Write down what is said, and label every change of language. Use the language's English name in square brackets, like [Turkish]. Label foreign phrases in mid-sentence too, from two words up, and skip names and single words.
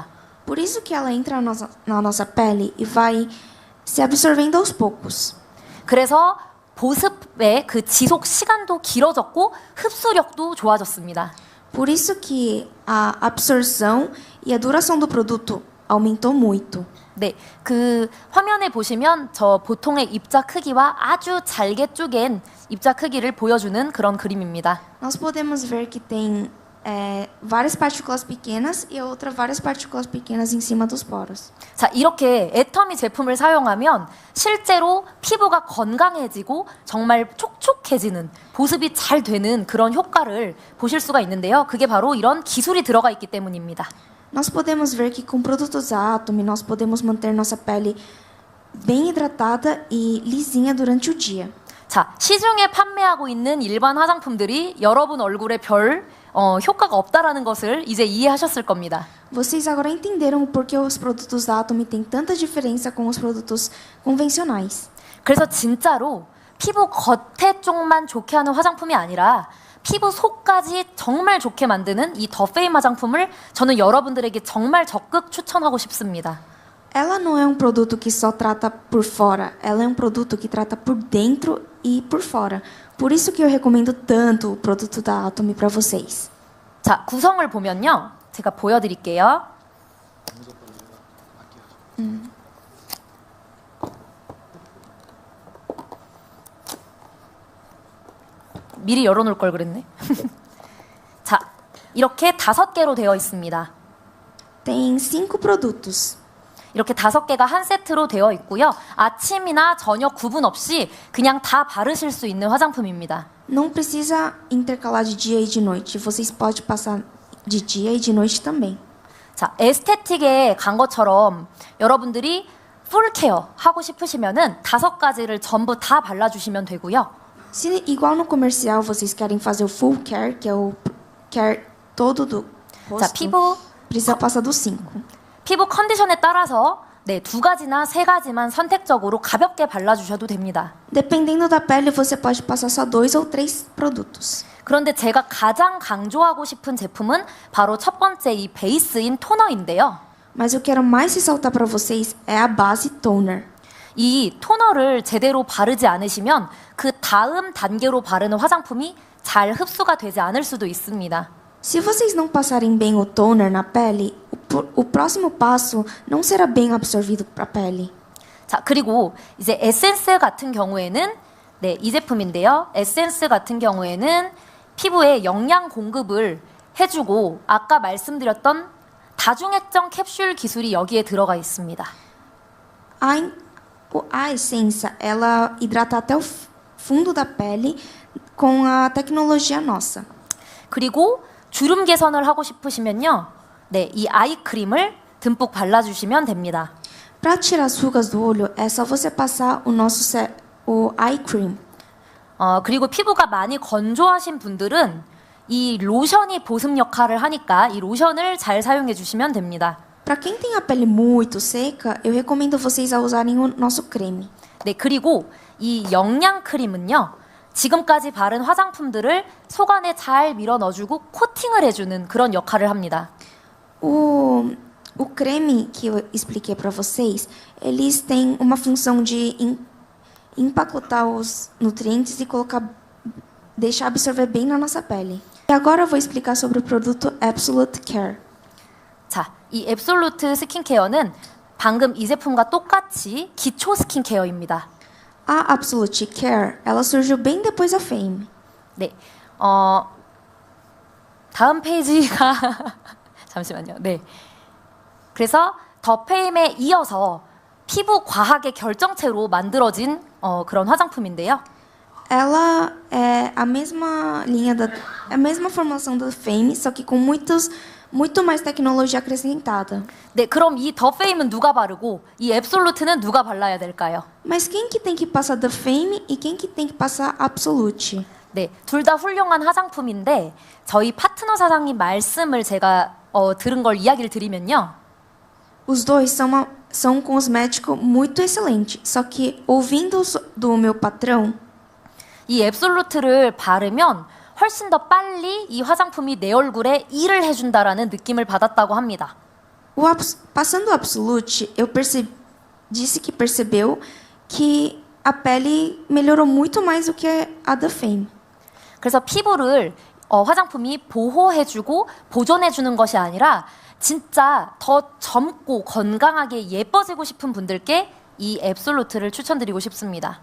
[Portuguese] Por isso que ela entra na nossa pele e vai se absorvendo aos poucos. [Korean] 그래서 보습의 그 지속 시간도 길어졌고 흡수력도 좋아졌습니다. [Portuguese] Por isso que a absorção e a duração do produto aumentou muito. [Korean] 네, 그 화면에 보시면 저 보통의 입자 크기와 아주 잘게 쪼갠 입자 크기를 보여주는 그런 그림입니다. [Portuguese] Nós podemos ver que tem várias partículas pequenas e várias partículas pequenas em cima dos poros. [Korean] 자, 이렇게 애터미 제품을 사용하면 실제로 피부가 건강해지고 정말 촉촉해지는, 보습이 잘 되는 그런 효과를 보실 수가 있는데요. 그게 바로 이런 기술이 들어가 있기 때문입니다. [Portuguese] Nós podemos ver que com produtos da Atomy nós podemos manter nossa pele bem hidratada e lisinha durante o dia. [Korean] 자, 시중에 판매하고 있는 일반 화장품들이 여러분 얼굴에 별 효과가 없다라는 것을 이제 이해하셨을 겁니다. [Portuguese] Vocês agora entenderam por que os produtos da Atomy têm tanta diferença com os produtos convencionais. [Korean] 그래서 진짜로 피부 겉에 쪽만 좋게 하는 화장품이 아니라 피부 속까지 정말 좋게 만드는 이 더 페임 화장품을 저는 여러분들에게 정말 적극 추천하고 싶습니다. [Portuguese] Ela não é um produto que só trata por fora, ela é um produto que trata por dentro e por fora. Por isso que eu recomendo tanto o produto da Atomy para vocês. [Korean] 자, 구성을 보면요. 제가 보여드릴게요. 미리 열어놓을 걸 그랬네. 자, 이렇게 5개로 되어 있습니다. [Portuguese] Tem 5 produtos. [Korean] 이렇게 5개가 한 세트로 되어 있고요. 아침이나 저녁 구분 없이 그냥 다 바르실 수 있는 화장품입니다. [Portuguese] Não precisa intercalar de dia e de noite. Vocês podem passar de dia e de noite também. [Korean] 자, 에스테틱에 간 것처럼 여러분들이 풀 케어 하고 싶으시면은 5가지를 전부 다 발라주시면 되고요. [Portuguese] Se igual no comercial vocês querem fazer o [English] full care, [Portuguese] que é o care todo do [Korean] 자, [Portuguese] rosto, [Korean] 피부 [Portuguese] precisa passar do 5. [Korean] 피부 컨디션에 따라서 네, 2가지나 3가지만 선택적으로 가볍게 발라주셔도 됩니다. [Portuguese] Dependendo da pele, você pode passar só 2 ou 3 produtos. [Korean] 그런데 제가 가장 강조하고 싶은 제품은 바로 첫 번째 이 베이스인 토너인데요. [Portuguese] Mas eu quero mais ressaltar para vocês é a base toner. [Korean] 이 토너를 제대로 바르지 않으시면 그 다음 단계로 바르는 화장품이 잘 흡수가 되지 않을 수도 있습니다. [Portuguese] Se vocês não passarem bem o toner na pele, o próximo passo não será bem absorvido para a pele. [Korean] 자, 그리고 이제 에센스 같은 경우에는 네, 이 제품인데요. 에센스 같은 경우에는 피부에 영양 공급을 해주고 아까 말씀드렸던 다중액정 캡슐 기술이 여기에 들어가 있습니다. [Portuguese] A essência, ela hidrata até o fundo da pele com a tecnologia nossa. [Korean] 그리고 주름 개선을 하고 싶으시면요. 네, 이 아이크림을 듬뿍 발라주시면 됩니다. [Portuguese] Para tirar as rugas do olho, é só você passar o [English] eye cream. [Korean] 그리고 피부가 많이 건조하신 분들은 이 로션이 보습 역할을 하니까 이 로션을 잘 사용해 주시면 됩니다. [Portuguese] Para quem tem a pele muito seca, eu recomendo vocês a usarem o nosso creme. [Korean] 네, 그리고 이 영양 크림은요. 지금까지 바른 화장품들을 속안에 잘 밀어 넣어주고 코팅을 해주는 그런 역할을 합니다. [Portuguese] O creme que eu expliquei para vocês, eles têm uma função de empacotar os nutrientes e deixar absorver bem na nossa pele. E agora eu vou explicar sobre o produto Absolute Care. [Korean] 자, 이 앱솔루트 스킨케어는 방금 이 제품과 똑같이 기초 스킨케어입니다. [Portuguese] A Absolute Care, ela surgiu bem depois da Fame. [Korean] 네, 다음 페이지가 잠시만요. 네, 그래서 더 페임에 이어서 피부 과학의 결정체로 만들어진 그런 화장품인데요. [Portuguese] Ela é a mesma a mesma formulação da Fame, só que com muito mais tecnologia acrescentada. [Korean] 네, 그럼 이 더 페임은 누가 바르고 이 앱솔루트는 누가 발라야 될까요? [Portuguese] Mas quem que tem que passar da Fame e quem que tem que passar Absolute? [Korean] 네, 둘 다 훌륭한 화장품인데 저희 파트너 사장님 말씀을 제가 들은 걸 이야기를 드리면요. [Portuguese] Os dois são um cosmético muito excelente, só que ouvindo do meu patrão, [Korean] 이 앱솔루트를 바르면 훨씬 더 빨리 이 화장품이 내 얼굴에 일을 해준다라는 느낌을 받았다고 합니다. [Portuguese] passando o Absolute, disse que percebeu que a pele melhorou muito mais do que a da Fame. [Korean] 그래서 피부를 화장품이 보호해주고 보존해주는 것이 아니라 진짜 더 젊고 건강하게 예뻐지고 싶은 분들께 이 앱솔루트를 추천드리고 싶습니다.